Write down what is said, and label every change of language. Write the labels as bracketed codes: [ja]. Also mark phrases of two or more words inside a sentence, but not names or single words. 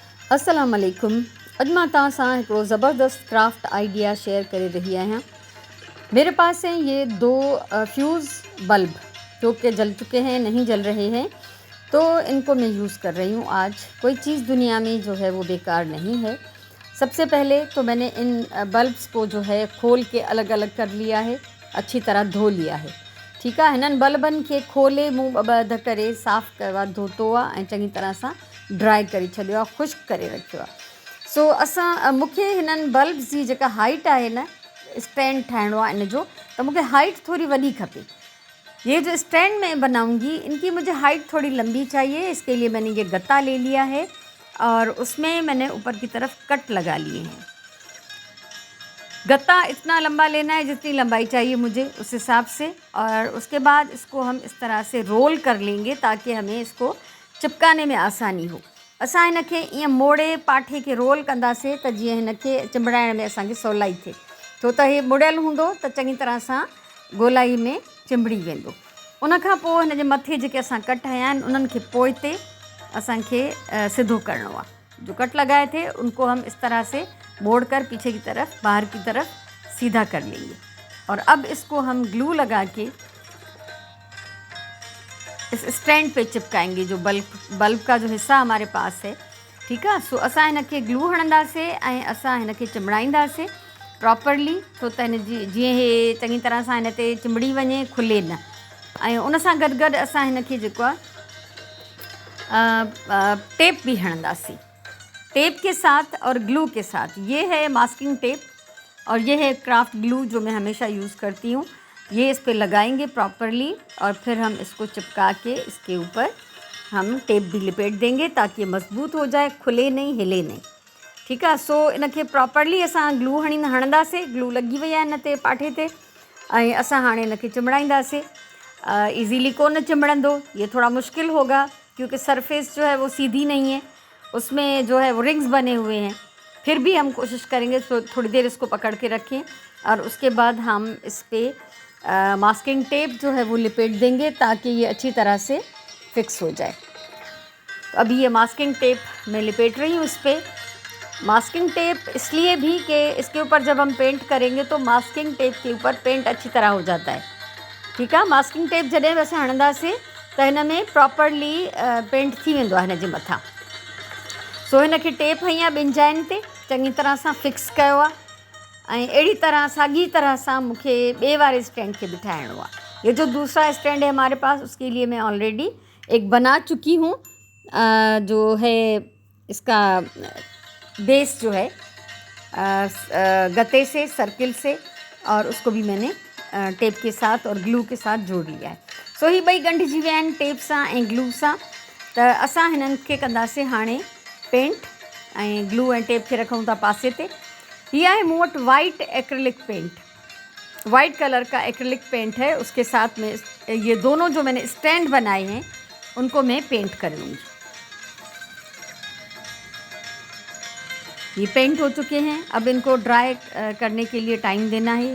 [ar] السلام عليكم. [sd] अॼु मां तव्हां सां हिकिड़ो ज़बरदस्त [en] craft idea [sd] शेयर करे रही आहियां। [ur] میرے پاس ہیں یہ دو [en] fuse bulb [ur] جو کہ جل چکے ہیں، نہیں جل رہے ہیں، تو ان کو میں یوز کر رہی ہوں. آج کوئی چیز دنیا میں جو ہے وہ بیکار نہیں ہے۔ سب سے پہلے تو میں نے ان بلبز کو جو ہے کھول کے الگ الگ کر لیا ہے، اچھی طرح دھو لیا ہے. [sd] ठीकु आहे। हिननि बल्बनि खे खोले मूं ॿ अध करे साफ़ु कयो आहे, धोतो आहे ऐं चङी तरह सां ड्राई करे छॾियो आहे, ख़ुश्क करे रखियो आहे। सो मूंखे हिननि बल्ब्स जी जेका हाइट आहे न, स्टैंड ठाहिणो आहे इन जो, त मूंखे हाइट थोड़ी वॾी खपे। [ur] یہ جو اسٹینڈ میں بناؤں گی ان کی مجھے ہائٹ تھوڑی لمبی چاہیے. اس کے لیے میں نے یہ گتا لے لیا ہے اور اس میں میں نے اوپر کی طرف کٹ لگا لیے ہیں. گتا اتنا لمبا لینا ہے جتنی لمبائی چاہیے مجھے اس حساب سے، اور اس کے بعد اس کو ہم اس طرح سے رول کر لیں گے تاکہ ہمیں اس کو چپکانے میں آسانی ہو. [sd] असां हिनखे ईअं मोड़े पाठे के रोल कंदासीं त जीअं हिनखे चिंबड़ाइण में असांखे सवलाई थिए, छो त हीअ मुड़ियल हूंदो त चङी तरह सां गोलाई में चिंबड़ी वेंदो। उन खां पोइ हिन जे मथे जेके असां कट हया आहिनि उन्हनि खे पोइ ते असांखे सिधो करिणो आहे। [ur] جو کٹ لگائے تھے ان کو ہم اس طرح سے موڑ کر پیچھے کی طرف، باہر کی طرف سیدھا کر لیں گے. اور اب اس کو ہم گلو لگا کے اس اسٹینڈ پہ چپکائیں گے، جو بلب کا جو حصہ ہمارے پاس ہے. ٹھیک ہے. [sd] सो असां हिनखे ग्लू हणंदासीं ऐं असां हिनखे चिंबड़ाईंदासीं प्रॉपरली, छो त हिन जी जीअं हे चङी तरह सां हिन ते चिंबड़ी वञे, खुले न। ऐं उन सां गॾु गॾु असां हिनखे जेको आहे टेप भी हणंदासीं, [ur] ٹیپ کے ساتھ اور گلو کے ساتھ. یہ ہے [en] masking tape [ur] اور یہ ہے [en] craft glue [ur] جو میں ہمیشہ یوز کرتی ہوں. یہ اس پہ لگائیں گے پراپرلی اور پھر ہم اس کو چپکا کے اس کے اوپر ہم ٹیپ بھی لپیٹ دیں گے تاکہ یہ مضبوط ہو جائے، کھلے نہیں، ہلے نہیں. ٹھیک ہے. [sd] सो इनके प्रॉपरली असां ग्लू हणंदासीं। ग्लू लगी वई आहे हिन ते पाठे ते, ऐं असां हाणे इनखे चिंबड़ाईंदासीं। ईज़ीली कोन चिंबड़ंदो, [ur] یہ تھوڑا مشکل ہوگا کیونکہ سرفیس جو ہے وہ سیدھی نہیں ہے، اس میں جو ہے وہ رنگز بنے ہوئے ہیں. پھر بھی ہم کوشش کریں گے تو تھوڑی دیر اس کو پکڑ کے رکھیں اور اس کے بعد ہم اس پر [en] masking tape [ur] جو ہے وہ لپیٹ دیں گے تاکہ یہ اچھی طرح سے فکس ہو جائے. تو ابھی یہ [en] masking tape [ur] میں لپیٹ رہی ہوں اس پر. [en] masking tape [ur] اس لیے بھی کہ اس کے اوپر جب ہم پینٹ کریں گے تو [en] masking tape [ur] کے اوپر پینٹ اچھی طرح ہو جاتا ہے. ٹھیک ہے. [en] masking tape [sd] जॾहिं बि असां हणंदासीं त हिन में प्रॉपरली पेंट थी वेंदो आहे हिन जे मथां। सो हिनखे टेप हई आहे ॿिनि जाइनि ते चङी तरह सां फिक्स कयो आहे, ऐं अहिड़ी तरह साॻी तरह सां मूंखे ॿिए वारे स्टैंड खे बि ठाहिणो आहे। [ur] یہ جو دوسرا اسٹینڈ ہے ہمارے پاس، اس کے لیے میں آلریڈی ایک بنا چکی ہوں، جو ہے اس کا بیس جو ہے گتے سے، سرکل سے، اور اس کو بھی میں نے ٹیپ کے ساتھ اور گلو کے ساتھ جوڑ لیا ہے. [sd] सो ही ॿई ॻंढिजी विया आहिनि टेप सां ऐं ग्लू सां। त असां हिननि खे कंदासीं हाणे पेंट, ऐं ग्लू ऐं टेप खे रखूं था पासे ते। [ur] یہ ہے [sd] मूं वटि [en] white acrylic paint, white colour का acrylic paint है। [ur] اس کے ساتھ میں یہ دونوں جو میں نے اسٹینڈ بنائے ہیں ان کو میں پینٹ کر لوں گی. یہ پینٹ ہو چکے ہیں، اب ان کو ڈرائی کرنے کے لیے ٹائم دینا ہے.